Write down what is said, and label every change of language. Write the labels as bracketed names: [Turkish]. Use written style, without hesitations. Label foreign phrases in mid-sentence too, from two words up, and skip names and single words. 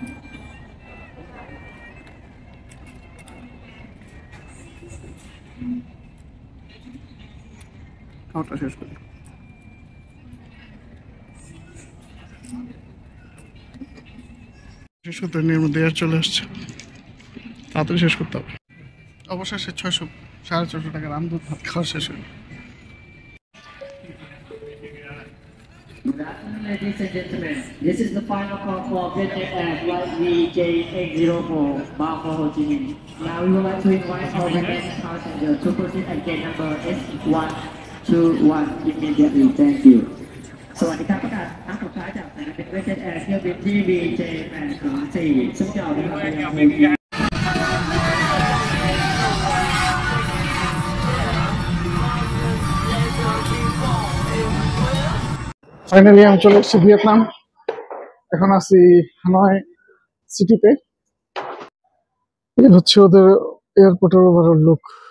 [Bangla] খাওয়াটা শেষ করি। শেষ করতে এর মধ্যে আর চলে আসছে, তাড়াতাড়ি শেষ করতে হবে। অবশেষে 600-650 টাকার আমদুধ ভাত খাওয়া শেষ হলো। [English] Good afternoon, ladies and gentlemen. This is the final call for Vietjet Air Flight VJ804 bound for Ho Chi Minh. Now we would like to invite all remaining passengers to proceed at gate number S121 immediately. Thank you. [Thai] สวัสดีครับประกาศครั้งสุดท้ายจากสายการบิน Vietjet Air เที่ยวบินที่ VJ804 ซึ่งจะออกเดินทางไปยัง [Bangla] ফাইনালি আমি চলে এসেছি ভিয়েতনাম। এখন আছি হানয় সিটিতে। এর হচ্ছে ওদের এয়ারপোর্টের [English] overall look.